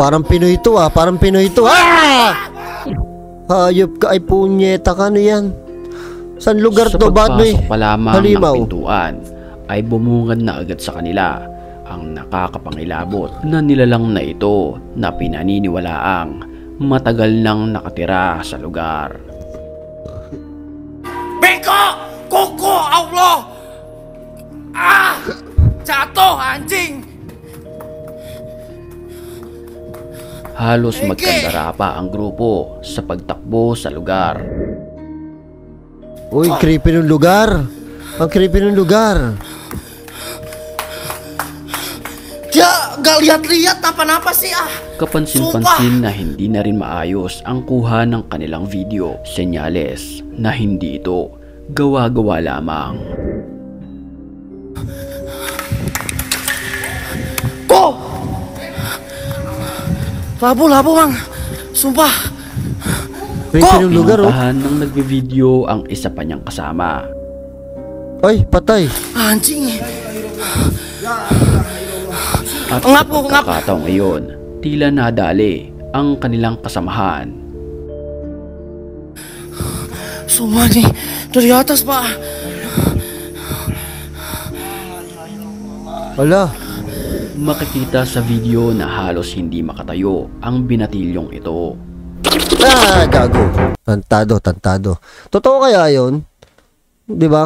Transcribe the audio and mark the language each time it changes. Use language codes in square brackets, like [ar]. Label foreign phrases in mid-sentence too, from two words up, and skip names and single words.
[tl] Parang Pinoy ito parang Pinoy ito. Hayop ka ay punyeta ka, ano yan? Saan lugar to? Bakit may pagpasok pa lamang halimaw ng pintuan ay bumungad na agad sa kanila ang nakakapangilabot na nilalang na ito na pinaniniwalaang matagal nang nakatira sa lugar. Beko! Koko! Allah! [id] Jatuh anjing! [tl] Halos magkandara pa ang grupo sa pagtakbo sa lugar. Uy, creepy ng lugar. Ang creepy ng lugar. [id] Dia gak lihat-lihat apa-apa sih [tl] Kapansin-pansin na hindi na rin maayos ang kuha ng kanilang video. Senyales na hindi ito gawa-gawa lamang. [id] Labo bang, sumpah. [tl] Pinuntahan ng nagbe-video ang isa pa niyang kasama. Ay, patay. [id] Anjing. [tl] At sa pagkakataong ngayon, tila nadali ang kanilang kasamahan. [id] Sumpah nih, dari atas pak. [tl] Wala. Makikita sa video na halos hindi makatayo ang binatilyong ito. Gago. Tantado. Totoo kaya yun? Diba?